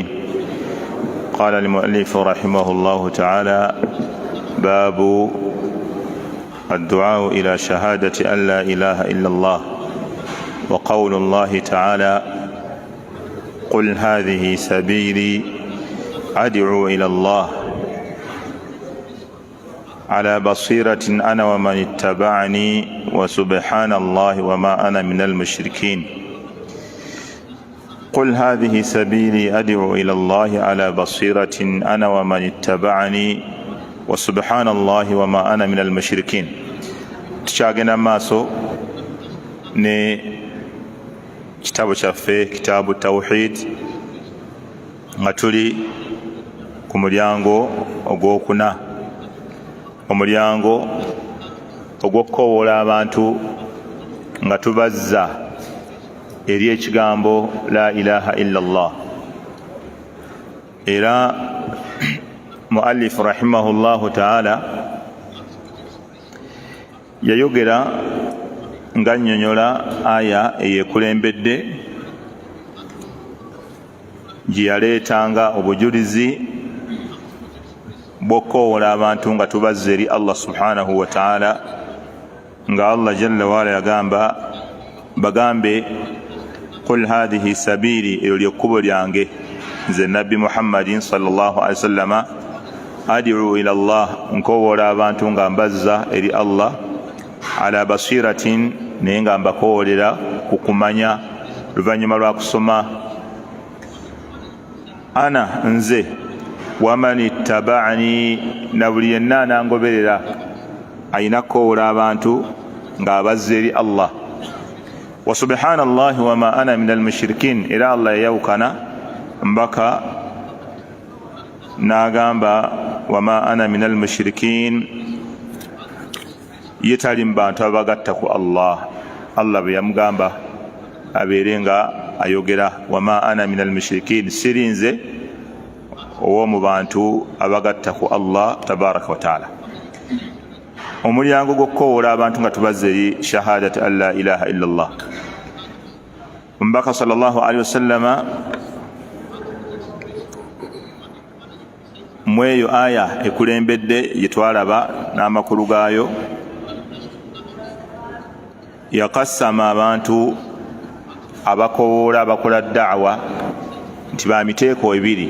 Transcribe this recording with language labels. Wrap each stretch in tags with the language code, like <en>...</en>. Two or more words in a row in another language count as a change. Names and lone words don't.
<ar>قال المؤلف رحمه الله تعالى: باب الدعاء إلى شهادة أن لا إله إلا الله، وقول الله تعالى: قل هذه سبيلي أدعو إلى الله على بصيرة أنا ومن اتبعني وسبحان الله وما أنا من المشركين. قل هذه سبيلي أدعو إلى الله على بصيرة أنا ومن اتبعني وسبحان الله وما أنا من المشركين. تشاغنا ماسو</ar> <lg>ne kitabu kyaffe kitabu tawhid nga tuli ku mulyango ogwokuna, omulyango ogw'okukowoola abantu nga tubazza eri ekigambo</lg> <ar>لا إله إلا الله.</ar> <lg>Era muallif</lg> <ar>رحمه الله تعالى</ar> <lg>yayogera nga nnyonnyola aya eyeekulembedde gye yaleetanga obujulizi bw'okukowoola abantu nga tubazza eri Allah</lg> <ar>سبحانه وتعالى,</ar> <lg>nga Allah</lg> <ar>جل وعلا</ar> <lg>yagamba bagambe</lg> <ar>قل هذه سبيلي,</ar> <lg>eryo lyekkubo lyange nze nabbi Muhammadin</lg> <ar>صلى الله عليه وسلم أدعو إلى الله,</ar> <lg>nkowoola abantu nga mbazza eri Allah,</lg> <ar>على بصيرة,</ar> <lg>naye nga mbakowoolera ku kumanya luvannyuma lwa kusoma, ana nze,</lg> <ar>ومن اتبعني,</ar> <lg>na buli yenna anangoberera ayina kukowoola abantu nga abazza eri Allah,</lg> <ar>وسبحان الله وما أنا من المشركين.</ar> <lg>Era Allah yayawukana mbaka n'agamba</lg> <ar>وما أنا من المشركين,</ar> <lg>ye tali mu bantu abagatta ku Allah. Allah bwe yamugamba abeere nga ayogera</lg> <ar>وما أنا من المشركين,</ar> <lg>sirinze ow'omu bantu abagatta ku Allah</lg> <ar>تبارك وتعالى.</ar> <lg>Omulyango gw'okukowoola abantu nga tubazza eri</lg> <ar>شهادة أن لا إله إلا الله.</ar> <lg>Omubaka</lg> <ar>صلى الله عليه وسلم</ar> <lg>mweyo aya ekulembedde gye twalaba n'amakulu gaayo, yakassama abantu abakowoola abakola da'wa nti ba miteeko ebiri.</lg>